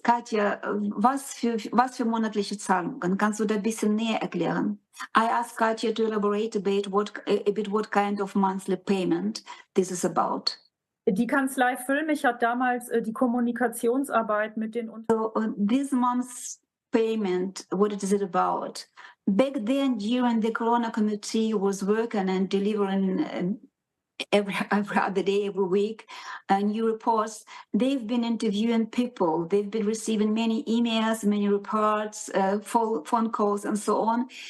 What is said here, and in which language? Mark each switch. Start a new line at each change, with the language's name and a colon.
German: Katja, was für monatliche Zahlungen? Kannst du da ein bisschen näher erklären?
English: I asked Katja to elaborate a bit what kind of monthly payment this is about.
German: Die Kanzlei Fuellmich hat damals die Kommunikationsarbeit mit den
English: this month's payment, what is it about? Back then, during the Corona Committee was working and delivering every other day, every week, new reports. They've been interviewing people. They've been receiving many emails, many reports, phone calls, and so on.